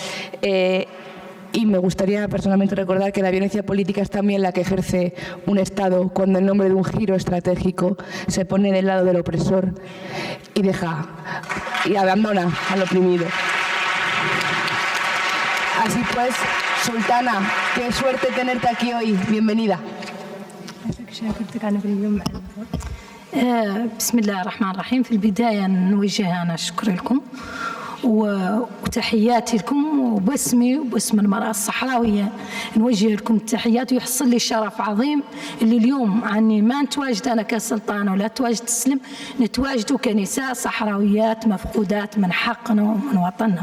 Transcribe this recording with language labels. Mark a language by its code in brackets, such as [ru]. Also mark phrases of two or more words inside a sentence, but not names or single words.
[es] Y me gustaría personalmente recordar que la violencia política es también la que ejerce un Estado cuando en nombre de un giro estratégico se pone del lado del opresor y abandona al oprimido. Así pues, Sultana, qué suerte tenerte aquí hoy. Bienvenida. [ar] بسم الله الرحمن الرحيم. في البداية نوجه أنا شكر لكم وتحياتي لكم وباسمي وباسم المرأة الصحراوية نوجه لكم التحيات. ويحصل لي شرف عظيم اللي اليوم عني ما نتواجد أنا كسلطانة ولا تواجد تسلم، نتواجدوا كنساء صحراويات مفقودات من حقنا ومن وطننا.